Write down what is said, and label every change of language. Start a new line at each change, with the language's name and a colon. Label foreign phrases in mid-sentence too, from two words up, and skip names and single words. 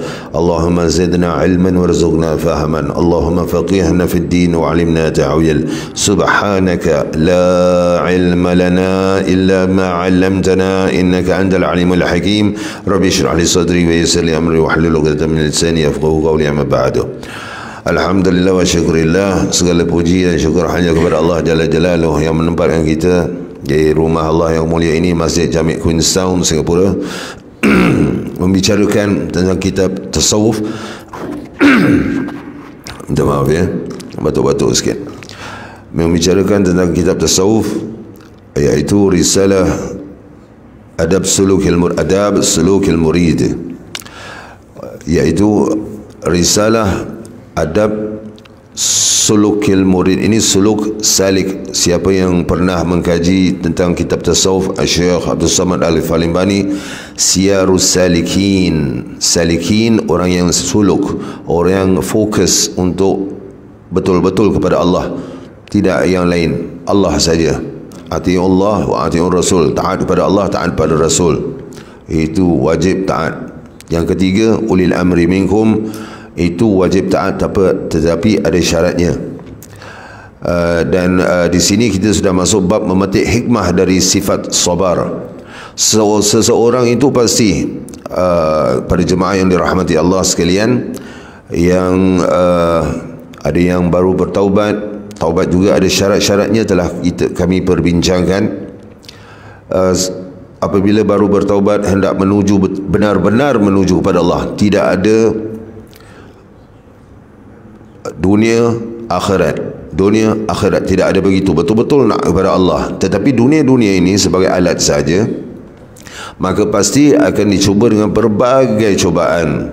Arabic: اللهم زدنا علما وارزقنا فهما. اللهم فقهنا في الدين وعلمنا تعويل. سبحانك لا علم لنا إلا ما علمتنا إنك أنت العليم الحكيم. رب اشرح لي صدري ويسر لي أمري واحلل عقدة من لساني يفقهوا قولي. أما بعد. Alhamdulillah wa syukurillah,
Malay: segala puji dan syukur hanya kepada Allah
Arabic: Jalla Jalaluh
Malay: yang menempatkan kita di rumah Allah yang mulia ini, Masjid Jami' Queenstown, Singapura, membicarakan tentang kitab tasawuf. Minta maaf ya, batuk-batuk sikit. Membicarakan tentang kitab tasawuf, iaitu risalah adab sulukil murid, iaitu risalah adab sulukil murid. Ini suluk salik. Siapa yang pernah mengkaji tentang kitab tasawuf Syekh Abdul Samad Al-Falimbani, Siyarus Salikin, salikin orang yang suluk, orang yang fokus untuk betul-betul kepada Allah, tidak yang lain, Allah saja.
Arabic: Ati'ullah wa ati'ur Rasul,
Malay: taat kepada Allah, taat kepada Rasul, itu wajib taat. Yang ketiga,
Arabic: ulil amri minkum,
Malay: itu wajib taat, tetapi ada syaratnya. Dan di sini kita sudah masuk bab memetik hikmah dari sifat sabar. Seseorang itu pasti, pada jemaah yang dirahmati Allah sekalian, yang ada yang baru bertaubat, taubat juga ada syarat-syaratnya, telah kami perbincangkan. Apabila baru bertaubat hendak menuju, benar-benar menuju kepada Allah, tidak ada dunia akhirat, tidak ada begitu, betul-betul nak kepada Allah. Tetapi dunia ini sebagai alat saja, maka pasti akan dicuba dengan berbagai cubaan.